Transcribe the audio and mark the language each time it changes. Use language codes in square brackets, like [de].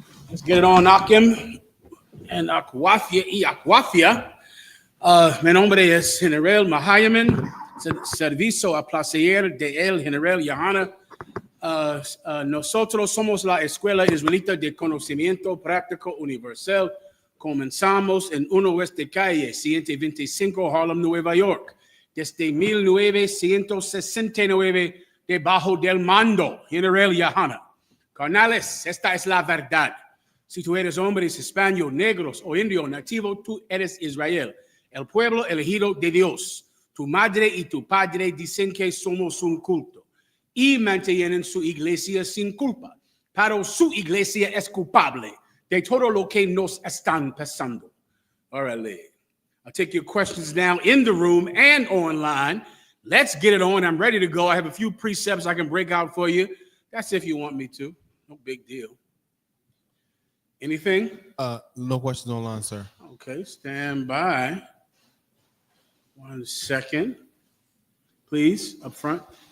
[en] Let's get it on, Akim and Akwafia y Akwafia. [es] Mi nombre es General Mahayaman, servicio a placer de el General YAHANNA. Nosotros somos la Escuela Israelita de Conocimiento Práctico Universal. Comenzamos en 1 West de Calle 125, Harlem, Nueva York, desde 1969, debajo del mando General YAHANNA. Carnales, esta es la verdad. Si tú eres hombres hispanos, negros o indio nativo, tú eres Israel, el pueblo elegido de Dios. Tu madre y tu padre dicen que somos un culto y mantienen su iglesia sin culpa, pero su iglesia es culpable de todo lo que nos están pasando. [en] All right, Lee. I'll take your questions now in the room and online. Let's get it on. I'm ready to go. I have a few precepts I can break out for you. That's if you want me to. No big deal. Anything? No questions online, sir. Okay, stand by. 1 second. Please, up front.